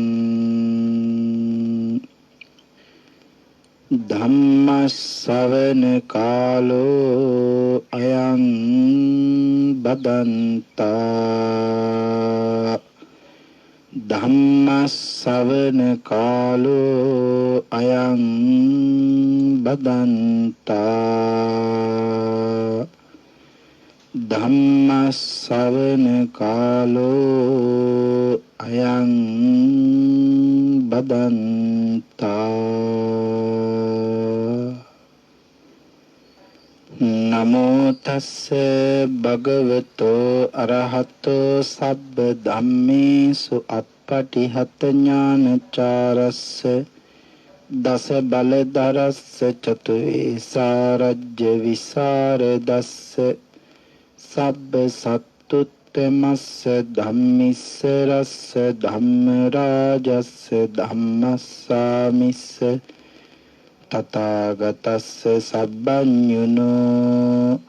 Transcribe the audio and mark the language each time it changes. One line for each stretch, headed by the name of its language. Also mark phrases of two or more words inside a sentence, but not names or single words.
Pali: ධම්මස්සවන කාලෝ අයං බදන්තා ධම්මස්සවන කාලෝ අයං බදන්තා ධම්මස්සවන කාලෝ අයං බදන්තා නමෝ තස්ස භගවතෝ අරහතෝ සබ්බ ධම්මේසු අප්පටිහත ඥානචාරස්ස දස බලදරස්ස චතුවේසාරජ්‍ය විසරදස්ස සබ්බ සත්තුත්තමස්ස ධම්මිස්ස රස්ස ධම්ම රාජස්ස ධම්මස්සාමිස්ස තථාගතස්ස සබ්බඤුනෝ